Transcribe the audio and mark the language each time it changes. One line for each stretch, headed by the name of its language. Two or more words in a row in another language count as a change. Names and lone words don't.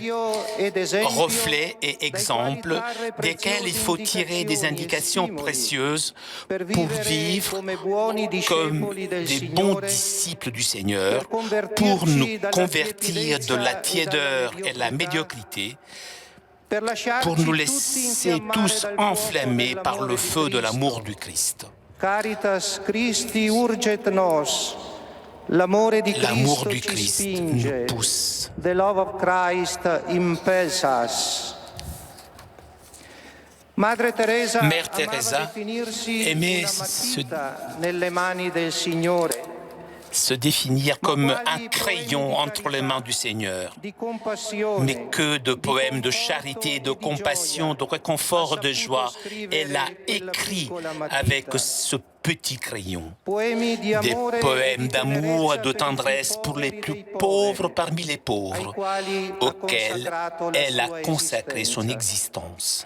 French: Reflet et exemple desquels il faut tirer des indications précieuses pour vivre comme des bons disciples du Seigneur, pour nous convertir de la tiédeur et de la médiocrité, pour nous laisser tous enflammés par le feu de l'amour du Christ.
Latin: Caritas Christi urget nos.
French: L'amour du Christ nous pousse.
English: The love of Christ impels us.
French: Mère Teresa aimait
Italian: nelle mani del Signore.
French: Se définir comme un crayon entre les mains du Seigneur. Mais que de poèmes de charité, de compassion, de réconfort, de joie. Elle a écrit avec ce petit crayon des poèmes d'amour et de tendresse pour les plus pauvres parmi les pauvres, auxquels elle a consacré son existence.